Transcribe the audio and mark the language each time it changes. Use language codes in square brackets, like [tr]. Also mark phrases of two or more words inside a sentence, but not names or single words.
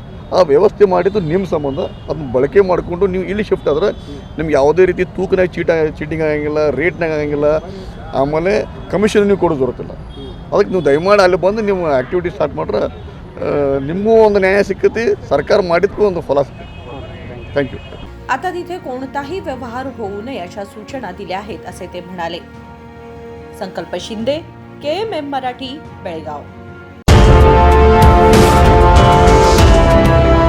[kn] ಆ ವ್ಯವಸ್ಥೆ ಮಾಡಿದ್ದು ನಿಮ್ಮ ಸಂಬಂಧ, ಅದನ್ನ ಬಳಕೆ ಮಾಡಿಕೊಂಡು ನೀವು ಇಲ್ಲಿ ಶಿಫ್ಟ್ ಆದರೆ ನಿಮ್ಗೆ ಯಾವುದೇ ರೀತಿ ತೂಕನಾಗ ಚೀಟಿಂಗ್ ಆಗಂಗಿಲ್ಲ, ರೇಟ್ನಾಗ ಆಗಂಗಿಲ್ಲ, ಆಮೇಲೆ ಕಮಿಷನ್ ನೀವು ಕೊಡೋದು ಬರುತ್ತಿಲ್ಲ। ಅದಕ್ಕೆ ನೀವು ದಯಮಾಡಿ ಅಲ್ಲಿ ಬಂದು ನೀವು ಆ್ಯಕ್ಟಿವಿಟಿ ಸ್ಟಾರ್ಟ್ ಮಾಡ್ರೆ ನಿಮಗೂ ಒಂದು ನ್ಯಾಯ ಸಿಕ್ಕತಿ, ಸರ್ಕಾರ ಮಾಡಿದ್ದಕ್ಕೂ ಒಂದು ಫಲ ಸಿಕ್ಕತಿ। [en] thank you. [mr] आता तिथे कोणताही व्यवहार होऊ नये अशा सूचना दिल्या आहेत, असे ते म्हणाले। संकल्प शिंदे, KMM मराठी, बेळगाव।